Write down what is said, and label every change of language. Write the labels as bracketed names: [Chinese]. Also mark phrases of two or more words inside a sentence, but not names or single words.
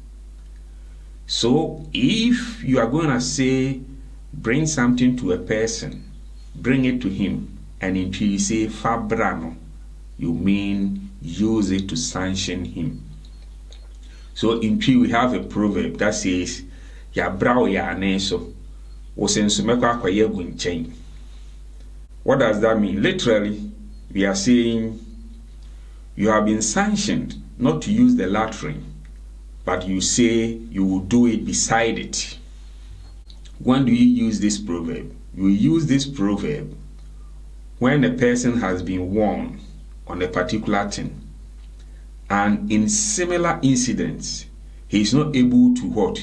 [English] So if you are going to say bring something to a person, bring it to him, and until you say fabrano, you mean use it to sanction him. So in Twi we have a proverb that says [Akan] ya brao ya aneso osensumeko akwaye gunchen. [English] What does that mean? Literally, we are saying you have been sanctioned not to use the latrine, but you say you will do it beside it. When do you use this proverb? You use this proverb when a person has been warned on a particular thing, and in similar incidents, he is not able to what?